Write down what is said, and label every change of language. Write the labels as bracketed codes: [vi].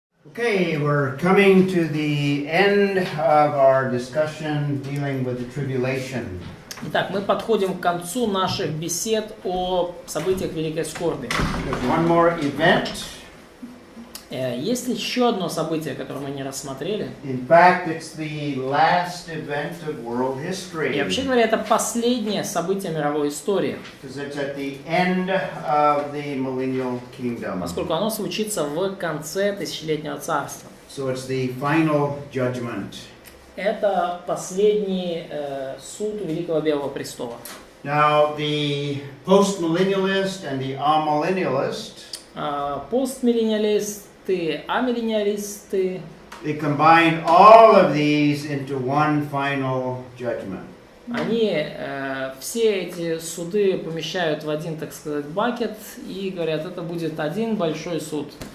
[en] Okay, we're coming to the end of our discussion dealing with the tribulation. [ru] Итак, мы подходим к концу наших бесед о событиях Великой Скорби. [en] There's one more event. [ru] Есть еще одно событие, которое мы не рассмотрели. [en] In fact, it's the last event of world history. [ru] И вообще говоря, это последнее событие мировой истории. [en] Because it's at the end of the millennial kingdom. [ru] Поскольку оно случится в конце тысячелетнего царства. [en] So it's the final judgment. [ru] Это последний суд у Великого Белого Престола. [en] Now, the postmillennialist and the amillennialist, [ru] Постмиллениалисты, амиллениалисты, [en] they combine all of these into one final judgment. [ru] они все эти суды помещают в один, так сказать, бакет и говорят, это будет один большой суд.